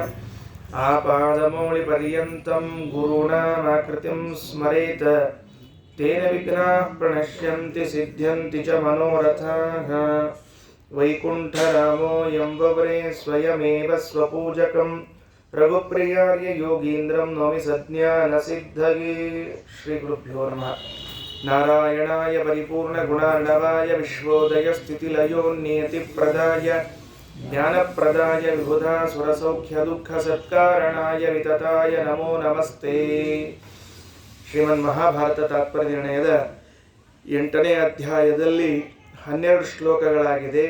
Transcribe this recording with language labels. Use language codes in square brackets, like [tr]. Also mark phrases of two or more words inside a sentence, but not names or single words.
[sa] ಆಪಾದಮೌಳಿಪರ್ಯಂತಂ ಗುರುಣಾಮಾಕೃತಿಂ ಸ್ಮರೇತ್ ತೇನ ವಿಘ್ನಾಃ ಪ್ರಣಶ್ಯಂತಿ ಸಿದ್ಧ್ಯಂತಿ ಚ ಮನೋರಥಾಃ. ವೈಕುಂಠರಾಮೋऽಯಂ ವವ್ರೇ ಸ್ವಯಮೇವ ಸ್ವಪೂಜಕಂ ರಘುಪ್ರಿಯಾರ್ಯ ಯೋಗೀಂದ್ರಂ ನೌಮಿ ಸಜ್ಞಾನಸಿದ್ಧಯೇ. ಶ್ರೀ ಗುರುಭ್ಯೋ ನಮಃ. ನಾರಾಯಣಾಯ ಪರಿಪೂರ್ಣಗುಣಾರ್ಣವಾಯ ವಿಶ್ವೋದಯಸ್ಥಿತಿಲಯೋನ್ನಿಯತಿಪ್ರದಾಯ ಜ್ಞಾನಪ್ರದಾಯ ವಿಬುಧಾಸುರಸೌಖ್ಯದುಃಖಸತ್ಕಾರಣಾಯ ವಿತತಾಯ ನಮೋ ನಮಸ್ತೆ. [kn] ಶ್ರೀಮನ್ ಮಹಾಭಾರತ ತಾತ್ಪರ್ಯ ನಿರ್ಣಯದ 8ನೇ ಅಧ್ಯಾಯದಲ್ಲಿ 12 ಶ್ಲೋಕಗಳಾಗಿದೆ.